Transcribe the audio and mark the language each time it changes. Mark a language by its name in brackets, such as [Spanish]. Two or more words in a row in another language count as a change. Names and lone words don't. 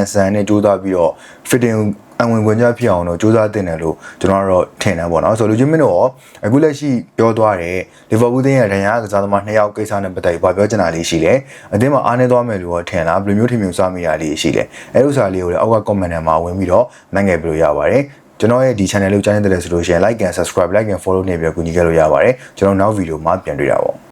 [Burmese] ဆန်နဲ့ကြိုးစားပြီးတော့ fittingအဝင်ခွင့်ကြဖြစ်အောင်တော့စူးစမ်းတင်တယ်လို့ကျွန်တော်ကတော့ထင်တယ်ပေါ့နော်ဆိုတော့လူချင်းမင်းတို့အခုလက်ရှိပြောသွားတဲ့လီဗာပူးတင်းရဲ့ဒဏ်ရာကစားသမား2ယောက်ကိစ္စနဲ့ပတ်သက်ပြီးပြောချင်တာလေးရှိတယ်အသင်းမှာအားနေသွားမယ်လို့ထင်လားဘယ်လိုမျိုးထင်မြင်စမိတာလေးရှိလဲအဲ့ဥစ္စာလေးကိုလည်းအောက်က comment ထဲမှာဝင်ပြီးတော့နိုင်ငယ်ပြလို့ရပါတယ်ကျွန်တော်ရဲ့ဒီ channel လေးကိုကြားနေတယ်ဆိုလို့ရှိရင် [English] like and subscribe like and follow [Burmese] နေပြီးတော့ကူညီခဲ့လို့ရပါတယ်ကျွန်တော်နောက်ဗီဒီယိုမှာပြန်တွေ့တာပေါ့